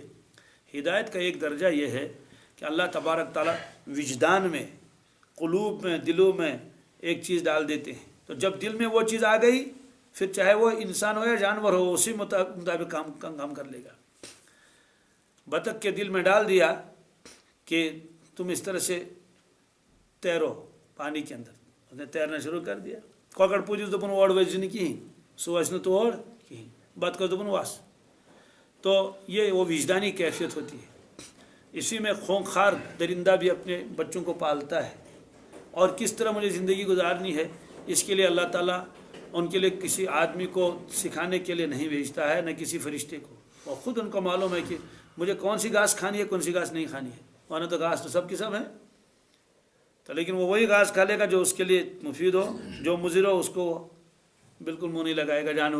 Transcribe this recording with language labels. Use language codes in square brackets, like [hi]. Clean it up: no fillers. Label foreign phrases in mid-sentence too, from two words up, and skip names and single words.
[ur] ہدایت کا ایک درجہ یہ ہے کہ اللہ تبارک تعالیٰ وجدان میں، قلوب میں، دلوں میں ایک چیز ڈال دیتے ہیں. تو جب دل میں وہ چیز آ گئی پھر چاہے وہ انسان ہو یا جانور ہو اسی مطابق کام کر لے گا. بطخ کے دل میں ڈال دیا کہ تم اس طرح سے تیرو پانی کے اندر، اس نے تیرنا شروع کر دیا. [ks] کۄکر پوٗتِس دوٚپُن اور ؤسۍ نہٕ کِہیٖنۍ، سُہ وَسہِ نہٕ تور کِہیٖنۍ، بطخس دوٚپُن وَس. [ur] تو یہ وہ وجدانی کیفیت ہوتی ہے. اسی میں خونخوار درندہ بھی اپنے بچوں کو پالتا ہے. اور کس طرح مجھے زندگی گزارنی ہے اس کے لیے اللہ تعالیٰ ان کے لیے کسی آدمی کو سکھانے کے لیے نہیں بھیجتا ہے، نہ کسی فرشتے کو، اور خود ان کو معلوم ہے کہ مجھے کون سی گھاس کھانی ہے، کون سی گھاس نہیں کھانی ہے، ورنہ تو گھاس تو سب کی سب ہے، تو لیکن وہ وہی گھاس کھا لے گا جو اس کے لیے مفید ہو، جو مضر ہو اس کو بالکل منہ نہیں لگائے گا جانور۔